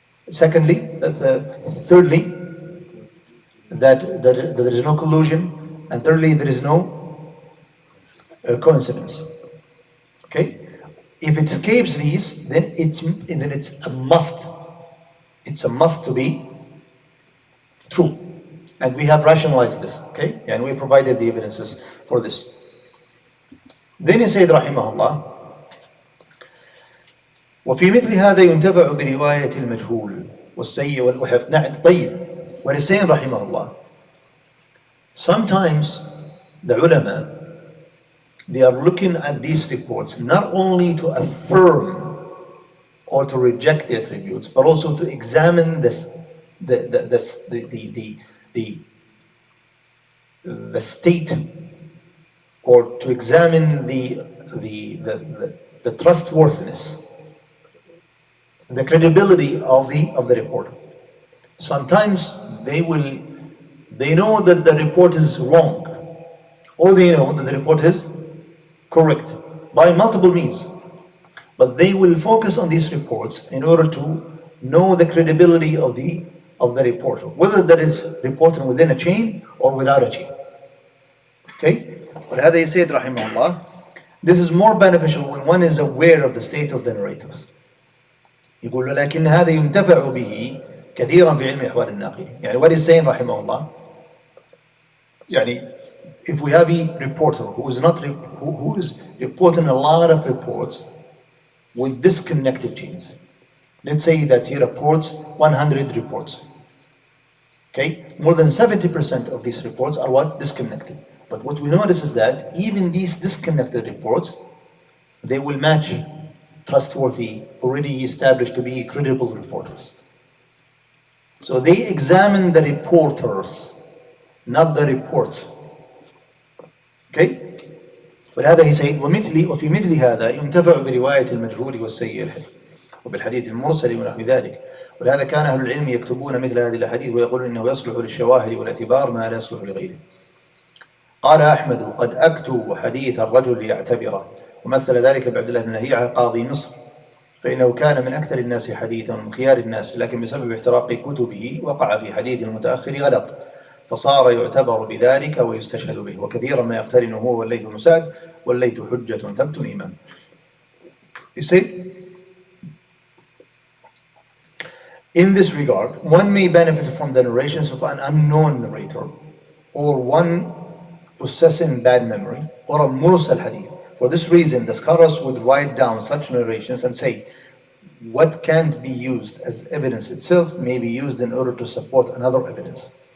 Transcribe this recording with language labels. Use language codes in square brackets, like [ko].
[en] Thirdly, that there is no collusion, and thirdly, there is no coincidence. Okay, if it escapes these, then it's a must. It's a must to be true, and we have rationalized this. Okay, and we provided the evidences for this. Then he said, [ar] رحمه الله, وفي مثل هذا ينتفع برواية المجهول والسيء والوحف. نعم, طيب. [en] What he's saying, رحمه الله, sometimes the ulama, they are looking at these reports not only to affirm or to reject the attributes, but also to examine the state, or to examine the trustworthiness, the credibility of the reporter. Sometimes they know that the report is wrong, or they know that the report is correct by multiple means, but they will focus on these reports in order to know the credibility of the reporter, whether that is reported within a chain or without a chain. Okay, but as they said, rahimahullah, this is more beneficial when one is aware of the state of the narrators. [ar] يقول لكن هذا ينتفع به كثيرا في علم أحوال الناقلين. [en] What he's saying, rahimahullah, if we have a reporter who is reporting a lot of reports with disconnected chains. Let's say that he reports 100 reports. Okay, more than 70% of these reports are disconnected. But what we notice is that even these disconnected reports, they will match trustworthy, already established to be credible reporters. So they examine the reporters, not the reports. Okay? [ar] ولهذا [en] he said [ar] وفي مثل هذا ينتفع برواية المجهول والسيء الحفظ وبالحديث المرسل ونحو ذلك. ولهذا كان أهل العلم يكتبون مثل هذه الأحاديث ويقولون إنه يصلح للشواهد والاعتبار ما لا يصلح لغيره. قال أحمد قد أكتب حديث الرجل ليعتبره، ومثل ذلك بعبد الله بن لهيعة قاضي مصر، فإنه كان من أكثر الناس حديثا ومن خيار الناس، لكن بسبب احتراق كتبه وقع في حديث المتأخر غلط، فصار يعتبر بذلك ويستشهد به، وكثيرا ما يقترن هو والليث بن سعد والليث حجة ثبت إمام. [en] You see, In this regard, one may benefit from the narrations of an unknown narrator, or one possessing bad memory, or a mursal hadith. For this reason, the scholars would write down such narrations and say, what can't be used as evidence itself may be used in order to support another evidence.